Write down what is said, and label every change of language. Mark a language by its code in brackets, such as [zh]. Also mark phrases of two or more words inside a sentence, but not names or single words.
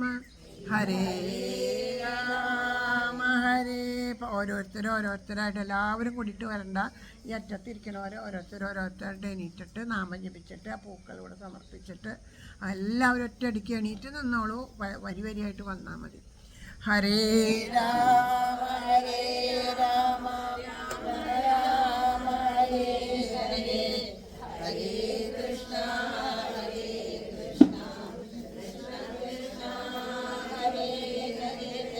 [sa] ഹരേ രാമ ഹരേ. [ml] ഓരോരുത്തരായിട്ട് എല്ലാവരും കൂടിയിട്ട് വരണ്ട. ഈ അറ്റത്തിരിക്കണവരെ ഓരോരുത്തരായിട്ട് എണീറ്റിട്ട് നാമം ജപിച്ചിട്ട് ആ പൂക്കളിവിടെ സമർപ്പിച്ചിട്ട് എല്ലാവരും ഒറ്റയടിക്ക് എണീറ്റ് നിന്നോളൂ. വരിയായിട്ട് വന്നാൽ മതി. [sa] ഹരേ രാമ ഹരേ രാമ രാമ രാമ ഹരേ ഹരേ, ഹരേ കൃഷ്ണ ഹരേ കൃഷ്ണ കൃഷ്ണ കൃഷ്ണ ഹരേ ഹരേ,